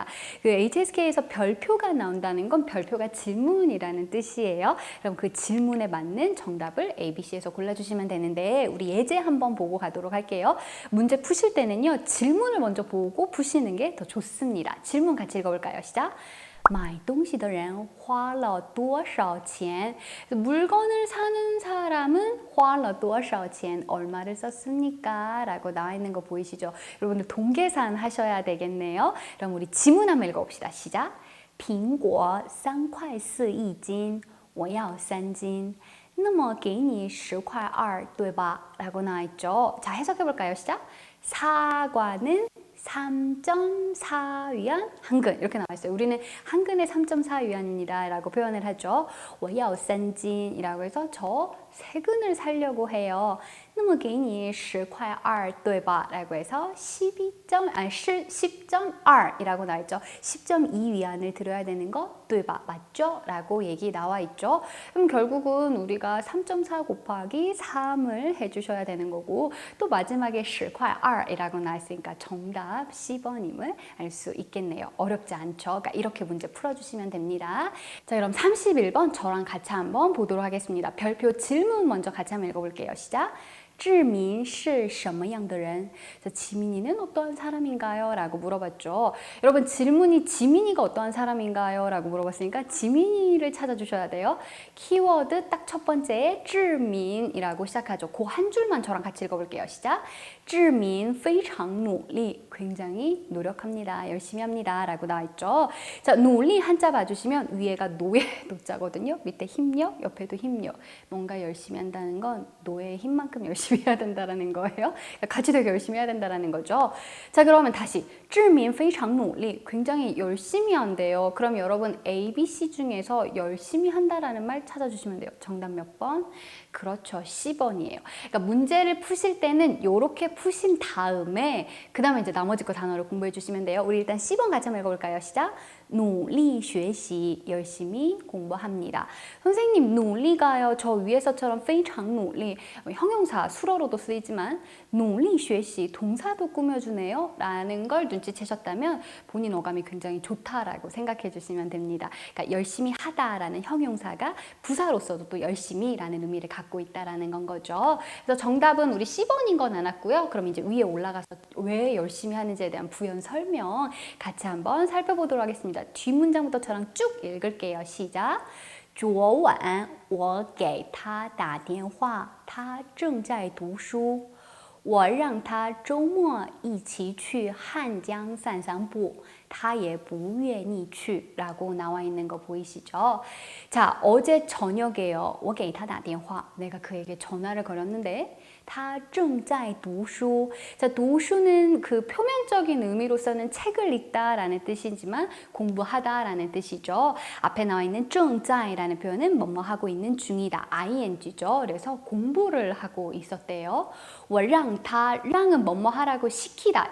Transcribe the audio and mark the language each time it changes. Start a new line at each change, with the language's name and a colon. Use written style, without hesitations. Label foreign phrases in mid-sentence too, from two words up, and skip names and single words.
Korean: 그 HSK에서 별표가 나온다는 건 별표가 질문이라는 뜻이에요. 그럼 그 질문에 맞는 정답을 ABC에서 골라주시면 되는데 우리 예제 한번 보고 가도록 할게요. 문제 푸실 때는요. 질문을 먼저 보고 푸시는 게 더 좋습니다. 질문 같이 읽어볼까요? 시작!
Chinese: 买东西的人花了多少钱?
Korean: 물건을 사는 사람은
Chinese: 花了多少钱?
Korean: 얼마를 썼습니까? 라고 나와 있는 거 보이시죠? 여러분들 동계산 하셔야 되겠네요. 그럼 우리 지문 한번 읽어봅시다. 시작!
Chinese: 苹果3块4一斤,我要3斤. 那么给你10块2, 对吧?
Korean: 라고 나와 있죠. 자, 해석해 볼까요? 시작! 사과는 3.4위안 한근 이렇게 나와 있어요. 우리는 한근에 3.4위안입니다 라고 표현을 하죠.
Chinese: 我要3斤
Korean: 이라고 해서 저 3근을 사려고 해요.
Chinese: 那么给你10块2, 对吧?
Korean: 라고 해서 10.2 이라고 나와 있죠. 10.2위안을 들여야 되는 거
Chinese: 对吧?
Korean: 맞죠? 라고 얘기 나와 있죠. 그럼 결국은 우리가 3.4 곱하기 3을 해주셔야 되는 거고 또 마지막에
Chinese: 10块2
Korean: 이라고 나와 있으니까 정답 10번임을 알 수 있겠네요. 어렵지 않죠? 그러니까 이렇게 문제 풀어주시면 됩니다. 자, 그럼 31번 저랑 같이 한번 보도록 하겠습니다. 별표 질문 먼저 같이 한번 읽어볼게요. 시작!
Chinese: 志明是什么样的人?
Korean: 지민이는 어떠한 사람인가요? 라고 물어봤죠. 여러분 질문이 지민이가 어떠한 사람인가요? 라고 물어봤으니까 지민이를 찾아주셔야 돼요. 키워드 딱 첫 번째에 志明 이라고 시작하죠. 그 한 줄만 저랑 같이 읽어볼게요. 시작!
Chinese: 志明非常努力.
Korean: 굉장히 노력합니다. 열심히 합니다. 라고 나와있죠. 자, 努力 한자 봐주시면 위에가 노예 노자거든요. 밑에 힘력, 옆에도 힘력. 뭔가 열심히 한다는 건 노예의 힘만큼 열심히 해야 된다는 거예요. 같이 되게 열심히 해야 된다는 거죠.
Chinese: 자, 그러면 다시 志明非常努力.
Korean: 굉장히 열심히 한대요. 그럼 여러분 A, B, C 중에서 열심히 한다라는 말 찾아주시면 돼요. 정답 몇 번? 그렇죠. 10번이에요. 그러니까 문제를 푸실 때는 이렇게 푸신 다음에 그 다음에 이제 나머지 거 단어를 공부해 주시면 돼요. 우리 일단 10번 같이 한번 읽어볼까요? 시작!
Chinese: 努力学习,
Korean: 열심히 공부합니다. 선생님, 努力 가요. 저 위에서처럼
Chinese: 非常努力,
Korean: 형용사, 수로로도 쓰이지만
Chinese: 努力学习,
Korean: 동사도 꾸며주네요. 라는 걸 눈치채셨다면 본인 어감이 굉장히 좋다라고 생각해 주시면 됩니다. 그러니까 열심히 하다라는 형용사가 부사로서도 또 열심히라는 의미를 갖고 있다라는 건 거죠. 그래서 정답은 우리 10번인 건 안 왔고요. 그럼 이제 위에 올라가서 왜 열심히 하는지에 대한 부연 설명 같이 한번 살펴보도록 하겠습니다. 뒷문장부터 저랑 쭉 읽을게요. 시작!
Chinese: 昨晚我给他打电话，他正在读书。我让他周末一起去汉江散散步，他也不愿意去
Korean: 라고 나와 있는 거 보이시죠? 자, 어제 저녁에요.
Chinese: 我给他打电话.
Korean: 내가 그에게 전화를 걸었는데
Chinese: 他正在读书.
Korean: 자, 读书는 그 표면적인 의미로서는 책을 읽다라는 뜻이지만 공부하다라는 뜻이죠. 앞에 나와 있는 正在 라는 표현은 뭐뭐 하고 있는 중이다. ing죠. 그래서 공부를 하고 있었대요.
Chinese: 我让他,
Korean: 랑은 뭐뭐 하라고 시키다.